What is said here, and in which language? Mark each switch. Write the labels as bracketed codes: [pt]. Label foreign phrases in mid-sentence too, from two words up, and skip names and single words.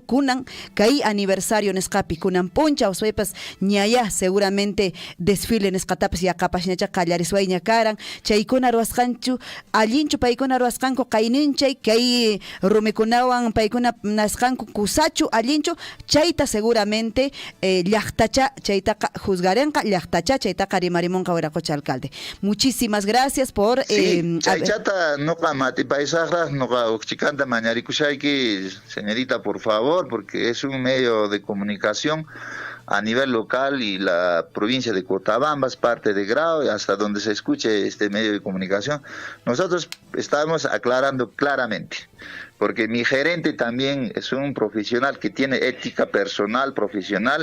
[qu] kunan kay aniversario nisqapi kunan puncha usuypas ñaya seguramente desfile nisqatapas yaqapashñacha qallariswayña karan chaykuna ruwasqanchu allinchu paykuna ruwasqanku qayninchay kay rumikunawan paykuna nasqanku kusachu allinchu chayta seguramente llaqtacha chaytaqa juzgarenqa llaqtacha chaytaqa rimarimunqa Huaracocha alcalde. [es] Muchísimas gracias por [qu] chaychata nuqa matipaysaqraq nuqa ukchikanta mañarikushayki [es] señorita por favor porque es un medio de comunicación a nivel local y la provincia de Cochabamba es parte de Grau y hasta donde se escuche este medio de comunicación. Nosotros estamos aclarando claramente, porque mi gerente también es un profesional que tiene ética personal, profesional.